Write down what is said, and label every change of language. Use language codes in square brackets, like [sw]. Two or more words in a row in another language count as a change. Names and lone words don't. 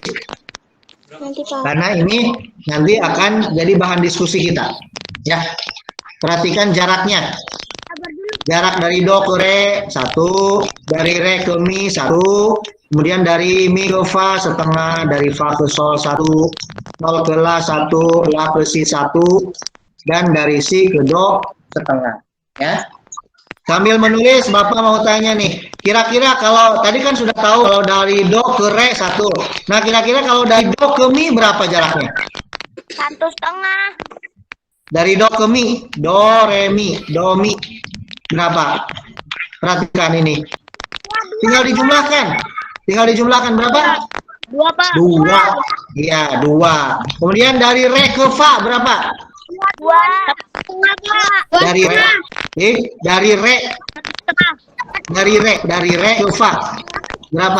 [id] Nanti Pak. Karena ini nanti akan jadi bahan diskusi kita. Ya, perhatikan jaraknya. Jarak dari do ke re 1, dari re ke mi 1, kemudian dari mi ke fa setengah, dari fa ke sol 1, sol ke la 1, la ke si 1, dan dari si ke do setengah. Ya. Sambil menulis, Bapak mau tanya nih, kira-kira kalau tadi kan sudah tahu kalau dari do ke re 1. Nah, kira-kira kalau dari do ke mi berapa jaraknya? 1,5. Dari do ke mi, do, re, mi, do, mi. Berapa? Perhatikan ini. Tinggal dijumlahkan. Tinggal dijumlahkan berapa? 2 Pak. 2. Iya, 2. Kemudian dari re ke fa berapa? 2. Pak. Dari re. Dari re ke fa. Berapa?